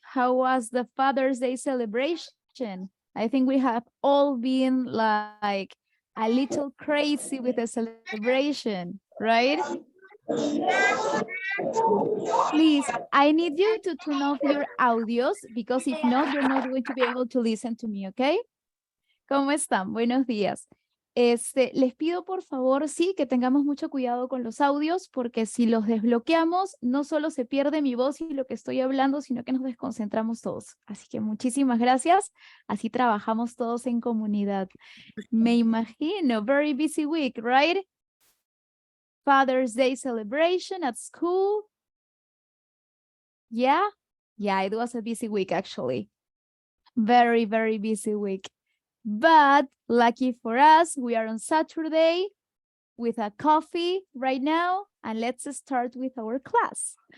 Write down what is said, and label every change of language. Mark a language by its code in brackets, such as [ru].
[en] How was the Father's Day celebration? I think we have all been like a little crazy with the celebration, right? Please, I need you to turn off your audios because if not, you're not going to be able to listen to me, okay? [es] ¿Cómo están? Buenos días. Les pido por favor, sí, que tengamos mucho cuidado con los audios, porque si los desbloqueamos, no solo se pierde mi voz y lo que estoy hablando, sino que nos desconcentramos todos. Así que muchísimas gracias. Así trabajamos todos en comunidad. Me imagino, [en] very busy week, right? Father's Day celebration at school. Yeah? Yeah, it was a busy week, actually. Very, very busy week. But lucky for us, we are on Saturday with a coffee right now, and let's start with our class.